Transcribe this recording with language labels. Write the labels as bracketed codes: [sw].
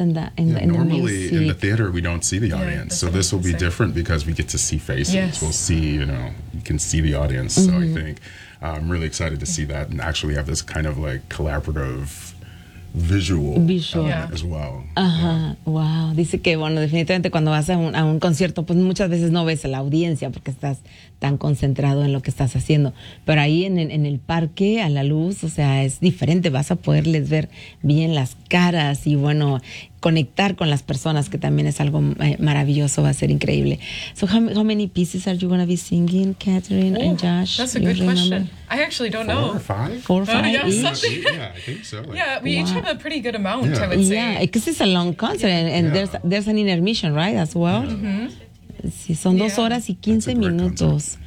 [en] normally in the theater we don't see the audience, so this will be different because we get to see faces. We'll see, you know, you can see the audience. So I think I'm really excited to see that and actually have this kind of like collaborative visual as well. [es] Wow, dice que bueno, definitivamente cuando vas a un concierto pues muchas veces no ves a la audiencia porque estás tan concentrado en lo que estás haciendo, pero ahí en el parque a la luz, o sea, es diferente, vas a poderles ver bien las caras y bueno, conectar con las personas, que también es algo maravilloso, va a ser increíble. [en] So how many pieces are you going to be singing, Catherine and Josh? That's a good question. I actually don't four know. Four or five? Yeah, I think so. Like, yeah, we each have a pretty good amount, I would say. Yeah, because it's a long concert and there's an intermission, right, as well? Yeah. Mm-hmm. [es] Sí, son 2 horas y 15 minutos.